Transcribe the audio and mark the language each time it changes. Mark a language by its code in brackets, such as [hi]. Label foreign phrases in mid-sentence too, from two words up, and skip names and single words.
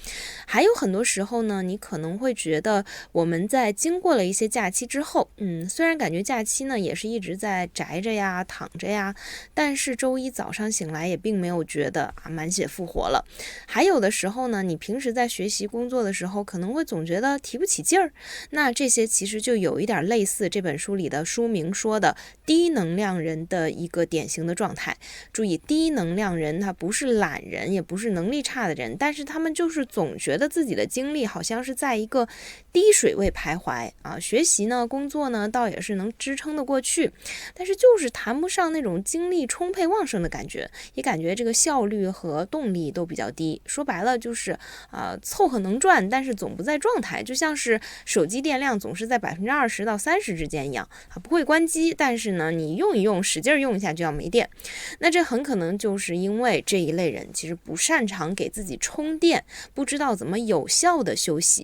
[zh] 還有很多時候呢，你可能會覺得我們在經過了一些假期之後，雖然感覺假期呢也是一直在宅着呀、躺着呀，但是周一早上醒來也並沒有覺得滿血復活了。還有的時候呢，你平時在學習工作的時候，可能會總覺得提不起勁兒。那這些其實就有一點類似這本書裡的書名說的低能量人的一個典型的狀態。注意，低能量人他不是懶人，也不是能力差的人，但是他們就是總覺得自己的精力好像是在一個低水位徘徊啊。學習呢，工作呢，倒也是能支撐得過去，但是就是談不上那種精力充沛旺盛的感覺，也感覺這個效率和動力都比較低。說白了就是湊合能轉，但是總不在狀態，就像是手機電量總是在20%到30%之間一樣不會關機，但是呢你用一用，使勁用一下就要沒電。那這很可能就是因為這一類人其實不擅長給自己充電，不知道怎麼有效的休息。